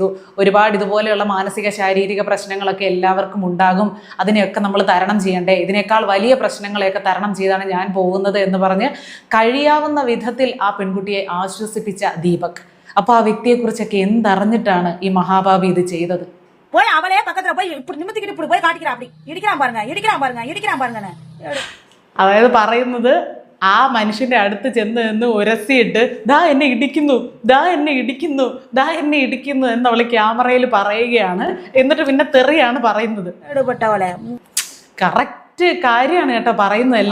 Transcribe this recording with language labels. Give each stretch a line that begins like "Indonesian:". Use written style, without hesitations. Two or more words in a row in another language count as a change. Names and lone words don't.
Malayalam: ഒരുപാട് ഇതുപോലെയുള്ള മാനസിക ശാരീരിക പ്രശ്നങ്ങളൊക്കെ എല്ലാവർക്കും ഉണ്ടാകും. അതിനെയൊക്കെ നമ്മൾ തരണം ചെയ്യണ്ടേ? ഇതിനേക്കാൾ വലിയ പ്രശ്നങ്ങളെയൊക്കെ തരണം ചെയ്താണ് ഞാൻ പോകുന്നത് എന്ന് പറഞ്ഞ് കഴിയാവുന്ന വിധത്തിൽ ആ പെൺകുട്ടിയെ ആശ്വസിപ്പിച്ച ദീപക്. അപ്പൊ ആ വ്യക്തിയെക്കുറിച്ചൊക്കെ എന്തറിഞ്ഞിട്ടാണ് ഈ മഹാഭാവി ഇത് ചെയ്തത്?
Tamil: போய் அவளே பக்கத்துல போய் இப்படி நிமித்திக்கிட்டு இப்படி போய் காட்டிக்கிறா. அப்படி இடிக்கிறான் பாருங்க.
Malayalam: അതായത് പറയുന്നത് ആ മനുഷ്യന്റെ അടുത്ത് ചെന്ന് നിന്ന് ഉരസിയിട്ട് ദാ എന്നെ ഇടിക്കുന്നു എന്ന് അവള് ക്യാമറയിൽ പറയുകയാണ്. എന്നിട്ട് പിന്നെ തെറിയാണ് പറയുന്നത്. കറക്റ്റ് കാര്യമാണ് കേട്ടോ പറയുന്നതല്ല.